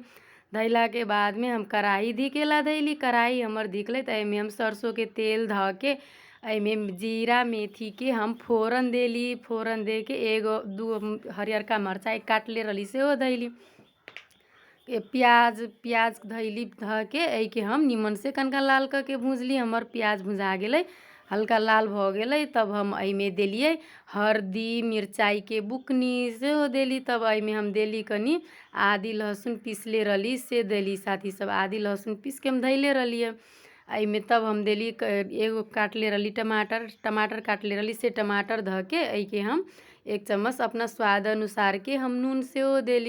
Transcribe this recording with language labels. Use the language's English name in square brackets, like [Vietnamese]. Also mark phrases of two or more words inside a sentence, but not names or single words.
[Maithili] धैला के बाद में हम कढ़ाई धिकेला धैली। कढ़ाई हमर धिकले त एमे हम सरसों के तेल ध के एमे जीरा मेथी के हम फोरन देली। फोरन दे के एगो 2 हरियरका मरचाई काटले रहली सेहो धैली। प्याज धैली ध के एहि के हम निमन से कनका लाल करके भूजली। हमर प्याज भुजा गेलै, हल्का लाल भ गेलै, तब हम एहिमे देलिए हल्दी मिरचाई के बुकनी सेहो देली। तब एहिमे हम देली कनी आदि लहसुन पीसले रहली से देली साथी सब। आदि लहसुन पीस के हम धैले रहलिए एहिमे। तब हम देली एगो काटले रहली टमाटर काटले रहली से टमाटर ध के एहि के हम 1 चम्मच अपना स्वाद अनुसार के हम नून सेहो देली।